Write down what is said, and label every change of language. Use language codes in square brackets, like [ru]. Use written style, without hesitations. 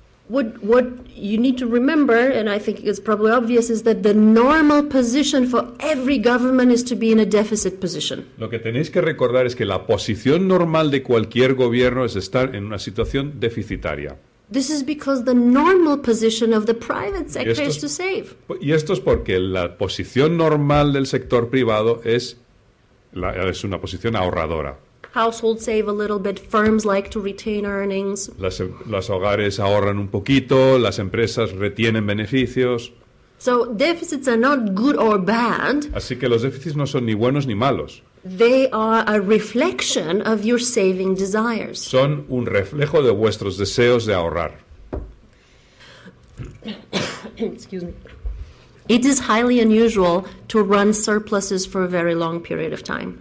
[en] What you need to remember, and I think it's probably obvious, is that the normal position for every government is to be in a deficit position. [es] Lo que tenéis que recordar es que la posición normal de cualquier gobierno es estar en una situación deficitaria. [en] This is because the normal position of the private sector [es] esto [en] is [es] es- [en] to save. [es] Y esto es porque la posición normal del sector privado es una posición ahorradora. [en] Households save a little bit, firms like to retain earnings. [es] Los hogares ahorran un poquito, las empresas retienen beneficios. [en] So deficits are not good or bad, [es] Así que los déficits no son ni buenos ni malos. [en] they are a reflection of your saving desires. [es] Son un reflejo de vuestros deseos de ahorrar. [en] Excuse me. It is highly unusual to run surpluses for a very long period of time.